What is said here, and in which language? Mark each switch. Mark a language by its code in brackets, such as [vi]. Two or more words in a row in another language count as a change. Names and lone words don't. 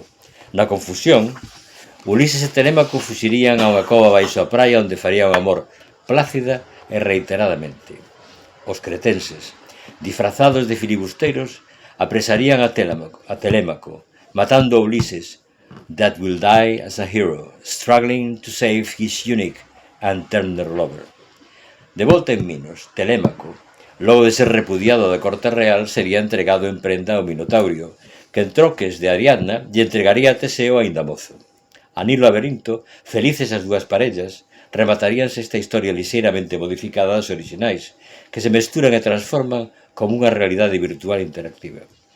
[gl] Na confusión, Ulises e Telémaco fuxirían a unha cova baixo a praia onde farían o amor plácida e reiteradamente. Os cretenses, disfrazados de filibusteiros, apresarían a Telémaco, matando a Ulises, [en] that will die as a hero, struggling to save his unique and tender lover. [gl] De volta en Minos, Telémaco, logo de ser repudiado da corte real, sería entregado en prenda ao Minotaurio, que en troques de Ariadna lle entregaría a Teseo aínda mozo. Anilo e Laberinto, felices as dúas parellas, remataríanse esta historia lixeiramente modificada das orixinais, que se mesturan e transforman como unha realidade virtual interactiva.